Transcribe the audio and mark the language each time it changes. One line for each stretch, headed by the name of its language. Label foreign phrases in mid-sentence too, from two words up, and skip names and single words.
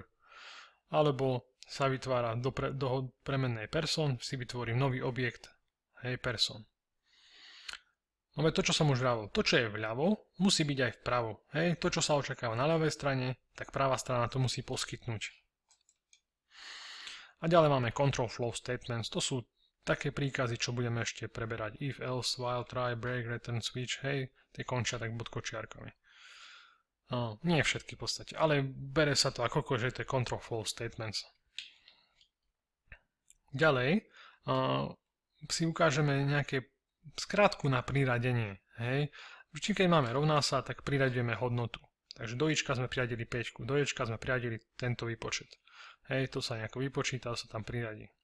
Slovak: Alebo sa vytvára do premennej person, si vytvorím nový objekt, hej, person. Máme to, čo som už vravil. To, čo je vľavo, musí byť aj vpravo. Hej, to, čo sa očakáva na ľavej strane, tak pravá strana to musí poskytnúť. A ďalej máme
English: control flow statements.
Slovak: To sú také príkazy, čo budeme ešte preberať.
English: If, else, while, try, break, return, switch,
Slovak: hej, tie končia tak bodkočiarkami. Nie všetky v podstate, ale bere sa to ako že to je
English: control flow statements.
Slovak: Ďalej si ukážeme nejaké skrátku na priradenie. Hej. Či keď máme rovná sa, tak priradíme hodnotu. Takže do ička sme priradili 5, do ječka sme priradili tento výpočet. Hej, to sa nejako vypočíta, sa tam priradí.